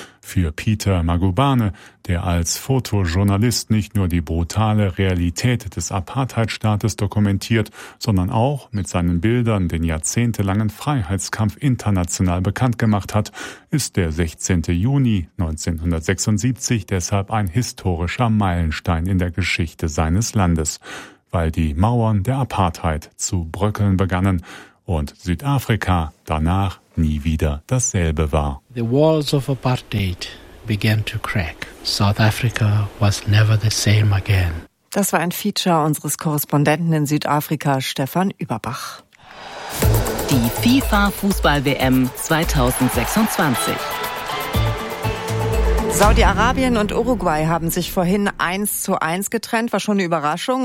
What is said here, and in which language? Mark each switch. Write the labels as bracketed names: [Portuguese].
[German] Für Peter Magubane, der als Fotojournalist nicht nur die brutale Realität des Apartheidstaates dokumentiert, sondern auch mit seinen Bildern den jahrzehntelangen Freiheitskampf international bekannt gemacht hat, ist der 16. Juni 1976 deshalb ein historischer Meilenstein in der Geschichte seines Landes, weil die Mauern der Apartheid zu bröckeln begannen und Südafrika danach nie wieder dasselbe war. [English] The walls of apartheid began to crack. South Africa was never the same again. [German] Das war ein Feature unseres Korrespondenten in Südafrika, Stefan Überbach. Die FIFA Fußball-WM 2026. Saudi-Arabien und Uruguay haben sich vorhin 1:1 getrennt, war schon eine Überraschung.